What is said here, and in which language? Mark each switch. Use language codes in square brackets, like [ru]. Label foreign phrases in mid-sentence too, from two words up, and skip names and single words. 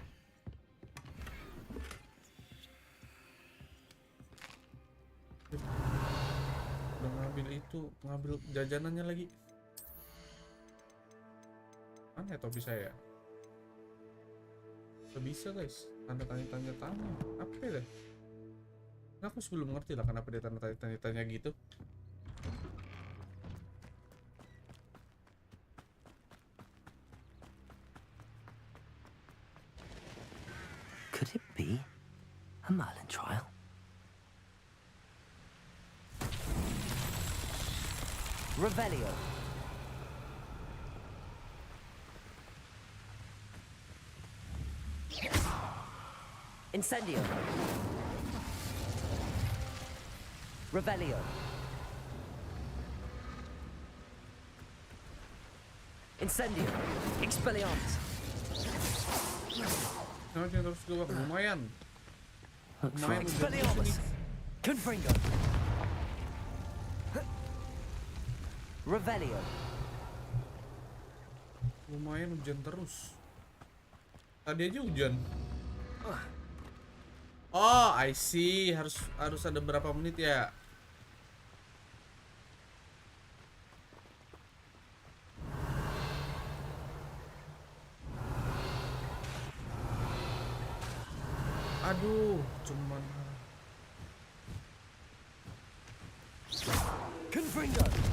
[id] Udah ngambil itu, ngambil jajanannya lagi. Mana ya topi saya? Gak bisa, guys. Tanda tanya apa ya? Nah, aku sebelum ngerti lah kenapa dia tanya gitu. [en] Could it be a Merlin trial? [id] Revelio. Incendio. Revelio. Incendio. Expelliarmus. Nah, dia terus keluar. Lumayan. Lumayan. Expelliarmus. Confringo. Revelio. Lumayan hujan terus. Tadi aja hujan. [en] Oh, I see. [id] Harus ada berapa menit ya? Aduh, cuman Confringo.